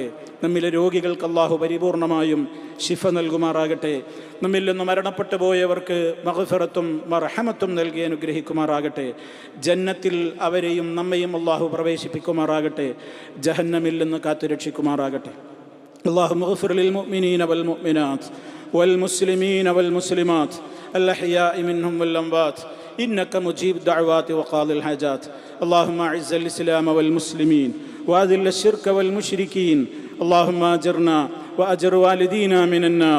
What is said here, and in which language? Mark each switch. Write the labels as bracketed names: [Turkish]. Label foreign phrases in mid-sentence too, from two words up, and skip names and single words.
[Malayalam] നമ്മിലെ രോഗികൾക്ക് അള്ളാഹു പരിപൂർണമായും ശിഫ നൽകുമാറാകട്ടെ. നമ്മിൽ നിന്ന് മരണപ്പെട്ടു പോയവർക്ക് മഗ്ഫിറത്തും മർഹമത്തും നൽകി അനുഗ്രഹിക്കുമാറാകട്ടെ. ജന്നത്തിൽ അവരെയും നമ്മയും അള്ളാഹു പ്രവേശിപ്പിക്കുമാറാകട്ടെ. ജഹന്നമിൽ നിന്ന് കാത്തുരക്ഷിക്കുമാറാകട്ടെ. [Arabic] اللهم اغفر للمؤمنين والمؤمنات والمسلمين والمسلمات الأحياء منهم والأموات إنك مجيب الدعوات وقاضي الحاجات. اللهم أعز الإسلام والمسلمين وأذل الشرك والمشركين. اللهم أجرنا وأجر والدينا من النار.